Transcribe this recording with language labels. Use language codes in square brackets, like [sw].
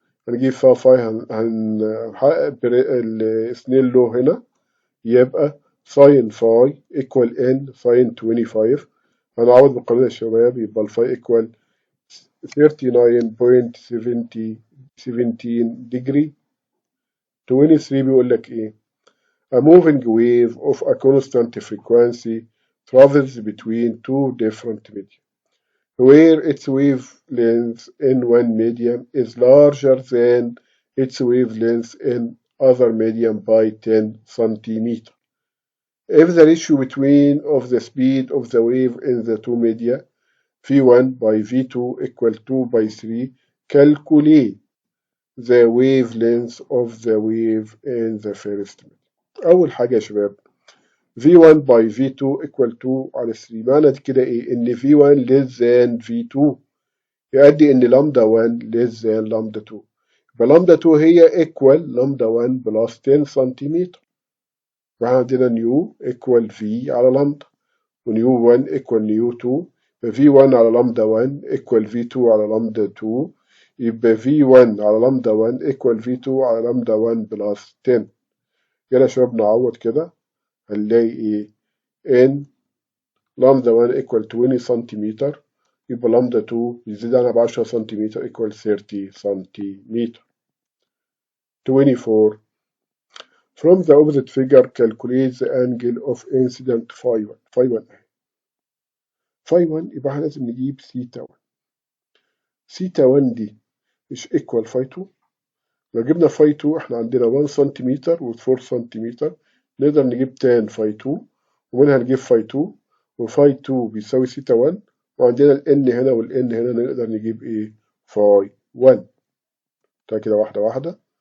[ar] هنجيب فيها فاي هنحقق السنيل لو هنا. يبقى ساين فاي ايكوال ان ساين 25. هنعوض بالقانون يا شباب. يبقى الفاي ايكوال 39.17 degree. [en] 23 بيقول لك ايه؟ A moving wave of a constant frequency travels between two different media where its wavelength in one medium is larger than its wavelength in other medium by 10 centimeters. If the ratio between of the speed of the wave in the two media V1 by V2 equal 2 by 3, calculate the wavelength of the wave in the first media. [ar] أول حاجة يا شباب V1 by V2 equal 2 على 3. معنى كده إيه؟ إن V1 less than V2 يؤدي إن لامدا 1 less than لامدا 2. يبقى لامدا 2 هي equal لامدا 1 plus 10 سنتيمتر. يبقى عندنا نيو equal V على لامدا، ونيو 1 equal نيو 2. يبقى V1 على لامدا 1 equal V2 على لامدا 2. يبقى V1 على لامدا 1 equal V2 على لامدا 1 plus 10. يلا يا شباب نعوض كده. هنلاقي إيه؟ إن لامدا 1 equal 20 سنتيمتر. يبقى لامدا 2 يزيد عنها ب 10 سنتيمتر equal 30 سنتيمتر. [en] 24 from the opposite figure calculate the angle of incident phi 1. [ar] phi 1 phi 1 يبقى احنا لازم نجيب سيتا 1. سيتا 1 دي مش equal phi 2. لو جبنا فاي 2 احنا عندنا 1 سنتيمتر و 4 سنتيمتر، نقدر نجيب تان فاي 2 ومنها نجيب فاي 2، وفاي 2 بيساوي سيتا 1، وعندنا الان هنا والان هنا نقدر نجيب ايه؟ فاي 1. تعالى كده واحدة واحدة.